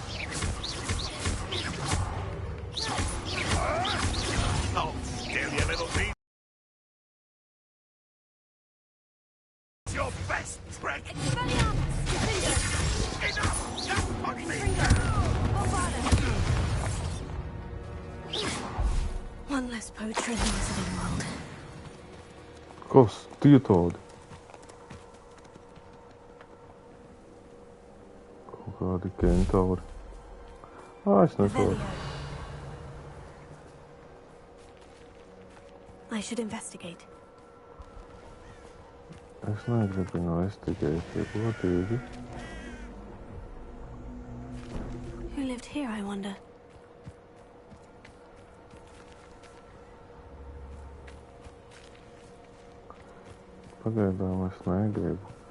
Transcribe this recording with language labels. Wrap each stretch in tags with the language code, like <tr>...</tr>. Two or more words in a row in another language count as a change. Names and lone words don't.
<en>Oh, still you little thief. It's your best trick. Enough! Don't me. One less poacher in the Wizarding World.</en> <lv>Kas? Tie tādi? Kaut kādi kentauri. Es nesaku.</lv> <en>I should investigate.</en> <lv>Es negribu investigēt, ja godīgi.</lv> <en>Who lived here, I wonder?</en> <lv>Pagaidām es negribu.</lv>